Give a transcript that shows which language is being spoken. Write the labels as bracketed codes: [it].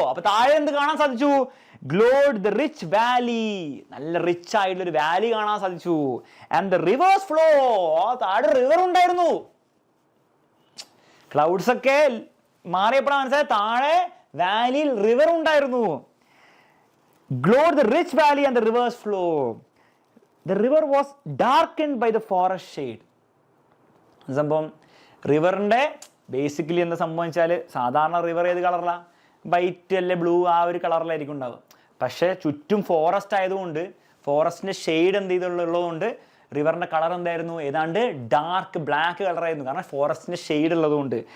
[ml] അപ്പൊ താഴെ എന്ത് കാണാൻ സാധിച്ചു? [en] Glowed the rich valley. [ml] നല്ല റിച്ച് ആയിട്ടുള്ള ഒരു വാലി കാണാൻ സാധിച്ചു. [en] And the rivers flow. [ml] താഴെ റിവർ ഉണ്ടായിരുന്നു. ക്ലൗഡ്സ് ഒക്കെ മാറിയപ്പോഴാണ് മനസ്സിലായത് താഴെ വാലിയിൽ റിവർ ഉണ്ടായിരുന്നു. [en] Glowed the rich valley and the river's flow. The river was darkened by the forest shade. [ml] സംഭവം റിവറിന്റെ ബേസിക്കലി എന്താ സംഭവിച്ചാൽ, സാധാരണ റിവർ ഏത് കളറിലാണ്? വൈറ്റ് അല്ലെ ബ്ലൂ, ആ ഒരു കളറിലായിരിക്കും ഉണ്ടാവുക. പക്ഷെ ചുറ്റും ഫോറസ്റ്റ് ആയതുകൊണ്ട്, ഫോറസ്റ്റിന്റെ ഷെയ്ഡ് എന്ത് ചെയ്തുള്ളതുകൊണ്ട് റിവറിന്റെ കളർ എന്തായിരുന്നു? ഏതാണ്ട് ഡാർക്ക് ബ്ലാക്ക് കളറായിരുന്നു. കാരണം ഫോറസ്റ്റിന്റെ ഷെയ്ഡ് ഉള്ളതുകൊണ്ട്.